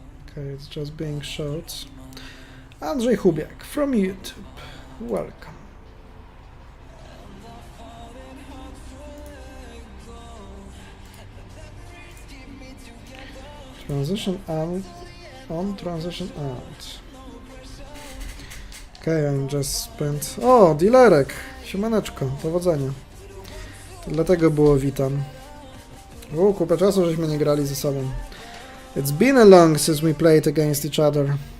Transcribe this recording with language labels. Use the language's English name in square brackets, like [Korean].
[English] Okay, it's just being showed. Andrzej Chubiak from YouTube. Welcome. Transition on, transition out. Okay, I'm just spent... [Polish] O, dealerek! Siemaneczko, powodzenia. To dlatego było witam. O, kupę czasu, żeśmy nie grali ze sobą. [English] It's been a long since we played against each other.